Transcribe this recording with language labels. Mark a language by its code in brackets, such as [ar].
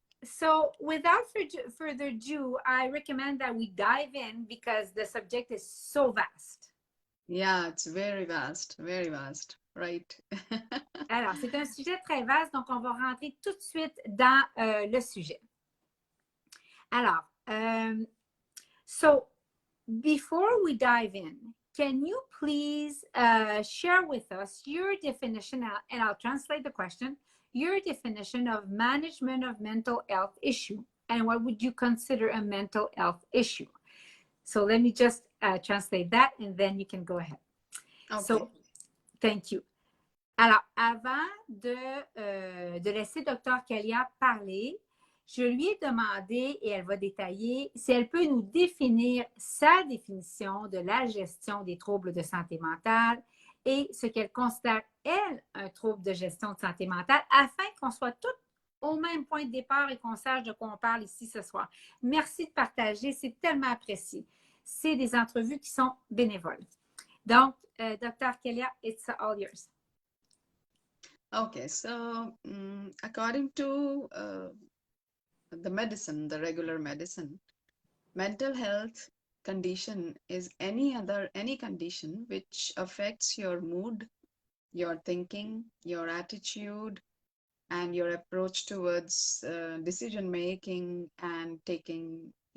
[en] So without further ado, I recommend that we dive in because the subject is so vast. Yeah, it's very vast, right? [fr] Alors, c'est un sujet très vaste, donc on va rentrer tout de suite dans le sujet. [en] Alors, so before we dive in, can you please share with us your definition, and I'll translate the question, your definition of management of mental health issue, and what would you consider a mental health issue? So let me just translate that, and then you can go ahead. Okay. So, thank you. [fr] Alors, avant de laisser Dr. Kalia parler, je lui ai demandé, et elle va détailler, si elle peut nous définir sa définition de la gestion des troubles de santé mentale et ce qu'elle considère, elle, un trouble de gestion de santé mentale, afin qu'on soit tous au même point de départ et qu'on sache de quoi on parle ici ce soir. Merci de partager, c'est tellement apprécié. C'est des entrevues qui sont bénévoles. [en] Donc, Dr. Kalia, it's all yours. Okay, so according to the medicine, the regular medicine, mental health condition is any condition which affects your mood, your thinking, your attitude, and your approach towards decision making and taking,